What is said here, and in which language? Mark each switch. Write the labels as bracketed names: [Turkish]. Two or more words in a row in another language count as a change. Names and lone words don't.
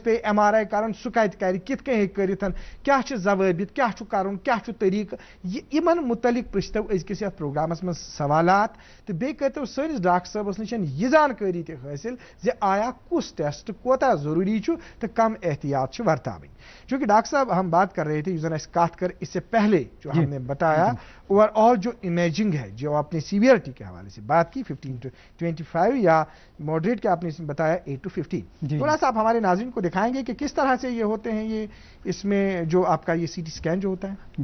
[Kashmiri] پیٚیہِ ایم آر آی کرُن سُہ کتہِ کرِ کِتھ کٔنۍ ہیٚکہِ کٔرِتھ کیاہ چھِ ضوٲبط کیاہ چھُ کرُن کیاہ چھُ طریٖقہٕ یِمن متعلق پرٛژھتو أزکِس یتھ پروگرامس منٛز سوالات تہٕ بیٚیہِ کٔرتو سٲنِس ڈاکٹر صٲبس نِش یہِ زانکٲری تہِ حٲصِل زِ آیا کُس ٹیسٹ کوتاہ ضروٗری چھُ تہٕ کم احتیاط چھِ ورتاوٕنۍ [Urdu] چونکہ ڈاکٹر صاحب ہم بات کر رہے تھے [Kashmiri] یُس زن اَسہِ کتھ کر [Urdu] اس سے پہلے جو ہم نے بتایا [English] over all [Urdu] جو امیجنگ ہے جو آپ نے سیویئرٹی کے حوالے سے بات کی 15 to 25 یا ماڈریٹ کے آپ نے بتایا 8 to 15 تھوڑا سا آپ ہمارے ناظرین کو دکھائیں گے کہ کس طرح سے یہ ہوتے ہیں یہ اس میں جو آپ کا یہ [English] CT scan [Urdu] جو ہوتا ہے